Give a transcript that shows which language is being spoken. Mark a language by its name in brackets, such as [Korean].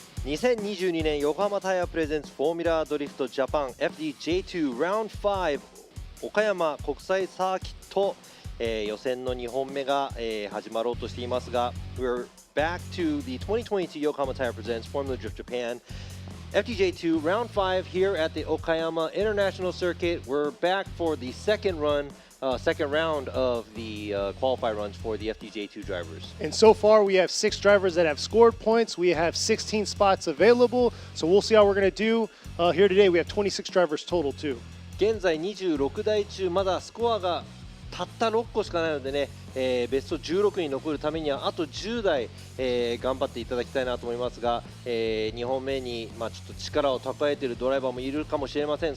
[Japanese] 2022年横浜タイヤプレゼンツフォーミュラードリフトジャパン FDJ2 Round 5岡山国際サーキット、予選の2本目が、始まろうとしていますが [English] We're back to the 2022 Yokohama Tire Presents Formula Drift Japan FDJ2 Round 5 here at the Okayama International Circuit. We're back for the second round of the qualify runs for the FDJ2 drivers. And so far, we have 6 drivers that have scored points. We have 16 spots available. So we'll see how we're going to do. Here today, we have 26 drivers total, too. [Japanese] 現在26台中まだスコアがたった6個しかないのでね、ベスト16に残るためにはあと10台、頑張っていただきたいなと思いますが、2本目に、ちょっと力を蓄えているドライバーもいるかもしれません。